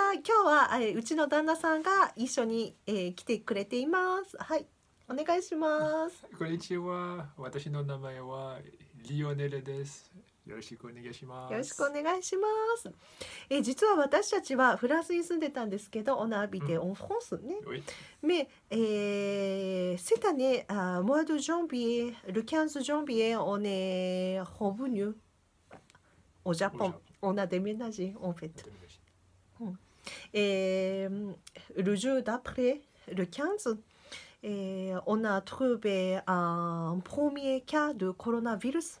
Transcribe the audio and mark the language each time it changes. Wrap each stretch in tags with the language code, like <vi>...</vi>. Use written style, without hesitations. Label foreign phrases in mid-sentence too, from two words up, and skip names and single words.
<ja>今日はうちの旦那さんが一緒に、来てくれています。はい、お願いします。こんにちは。私の名前はリオネルです。よろしくお願いしよろしくおます。願いします。実は私たちはフランスに住んでたんですけど、</ja> <fr>on a habité en France</fr> <ja>ね。</ja> <fr>Oui. Mais cette année, mois de janvier, le 15 janvier, on est revenu au Au Japon. Japon. On a déménagé en fait. Déménagé. Et le jour d'après, le 15, et on a trouvé un premier cas de coronavirus.</fr>